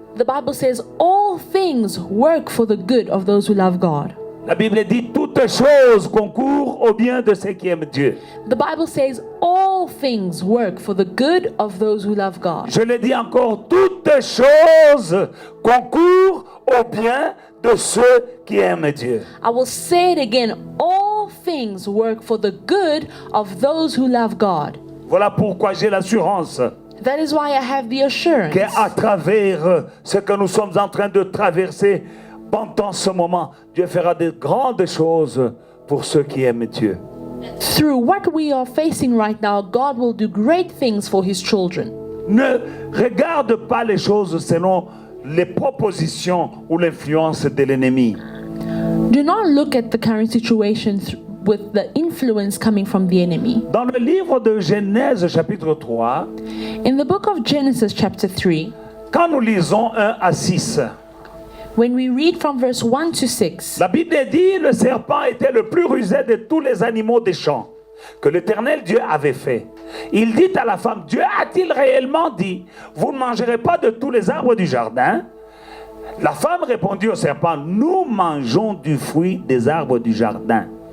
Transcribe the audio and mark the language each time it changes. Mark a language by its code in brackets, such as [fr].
[en] The Bible says all things work for the good of those who love God. [fr] La Bible dit toutes choses concourent au bien de ceux qui aiment Dieu. [en] The Bible says all things work for the good of those who love God. [fr] Je le dis encore, toutes choses concourent au bien de ceux qui aiment Dieu. [en] I will say it again. All things work for the good of those who love God. [fr] Voilà pourquoi j'ai l'assurance [en] That is why I have the assurance [fr] qu'à travers ce que nous sommes en train de traverser pendant ce moment, Dieu fera de grandes choses pour ceux qui aiment Dieu. [en] through what we are facing right now, God will do great things for His children. [fr] Ne regarde pas les choses selon les propositions ou l'influence de l'ennemi. [en] Do not look at the current situation with the influence coming from the enemy. [fr] Dans le livre de Genèse chapitre 3, [en] In the book of Genesis chapter 3, [fr] quand nous lisons 1 à 6, [en] when we read from verse 1 to 6, [fr] la Bible dit le serpent était le plus rusé de tous les animaux des champs que l'Éternel Dieu avait fait. Il dit à la femme, Dieu a-t-il réellement dit, vous ne mangerez pas de tous les arbres du jardin? La femme répondit au serpent, nous mangeons du fruit des arbres du jardin.